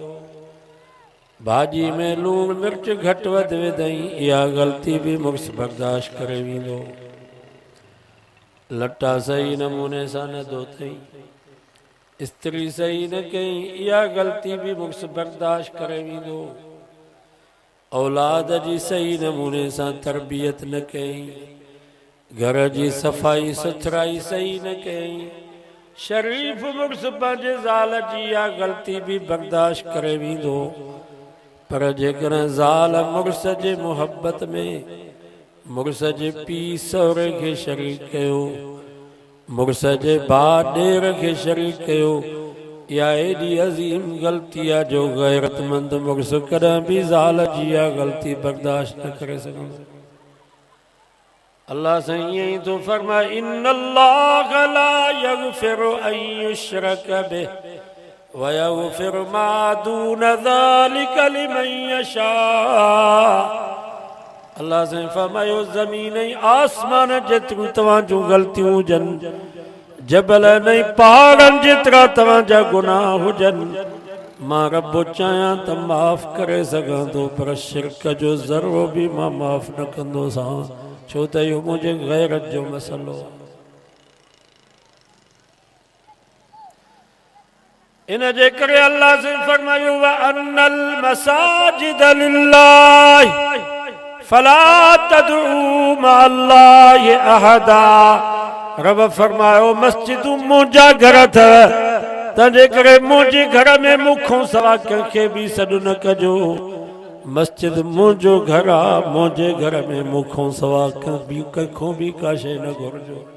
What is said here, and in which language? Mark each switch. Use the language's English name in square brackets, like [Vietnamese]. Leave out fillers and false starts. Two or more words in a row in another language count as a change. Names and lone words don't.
[Sindhi] भाजी में लूण मिर्च घट वध विधई इहा गलती भी मुड़स बर्दाश्त करे वेंदो। लटा सही नमूने सां न धोतई स्त्री सही न कई या गलती भी मुझसे बर्दाश्त करे वींदो। औलाद जी सही नमूने सां तरबियत न कई, घर जी सफ़ाई सुथराई सही न कई। शरीफ मुड़स पंहिंजे ज़ाल जी या गलती भी बर्दाश्त करे वींदो, पर जेकॾहिं ज़ाल मुड़स जे मुहबत में मुड़स जे पीउ सहुरे खे शरीक कयो, मुड़स जे भाउ ॾेर खे शरीक कयो, या एॾी अज़ीम गलती आहे जो गैरतमंद मुड़स कॾहिं बि ज़ाल जी या गलती बर्दाश्त न करे सघंदो। अल्लाह साईं ईअं ई थो फरमाए, [Arabic] إن الله لا يغفر أن يشرك به ويغفر ما دون ذلك لمن يشاء. [Sindhi] अल्लाह साईं फरमायो, ज़मीन ऐं आसमान जेतिरियूं तव्हां जूं गलतियूं हुजनि, जबल ऐं पहाड़नि जेतिरा तव्हांजा गुनाह हुजनि, मां रब चाहियां त माफ़ करे सघां थो, पर शिरक जो ज़रो बि मां माफ़ न कंदोसां, छो त इहो मुंहिंजे गैरत जो मसलो। इन जे करे अल्लाह से फरमायो, [Arabic] وأن المساجد لله فلا تدعوا مع الله أحدا. [Sindhi] रब फरमायो, मस्जिदूं मुंहिंजा घर अथव, तंहिंजे करे मुंहिंजे घर में मूंखां सवा कंहिंखे बि सॾु न कजो। मस्जिद मुंहिंजो घर आहे, मुंहिंजे घर में मूंखां सवा कंहिंखों बि का शइ न घुरिजो।